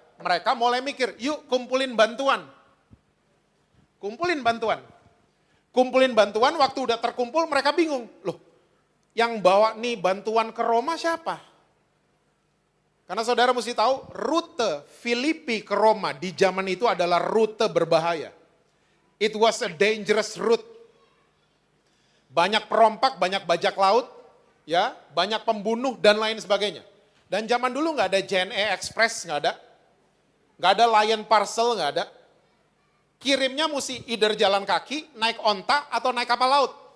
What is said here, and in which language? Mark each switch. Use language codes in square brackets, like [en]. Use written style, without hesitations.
[id] Mereka mulai mikir, yuk kumpulin bantuan. Kumpulin bantuan. Kumpulin bantuan, waktu udah terkumpul mereka bingung. Loh, yang bawa nih bantuan ke Roma siapa? Karena saudara mesti tahu, rute Filipi ke Roma di zaman itu adalah rute berbahaya. [en] It was a dangerous route. [id] Banyak perompak, banyak bajak laut, ya, banyak pembunuh dan lain sebagainya. Dan zaman dulu nggak ada JNE Express, nggak ada Lion Parcel, nggak ada. Kirimnya mesti either jalan kaki, naik onta, atau naik kapal laut.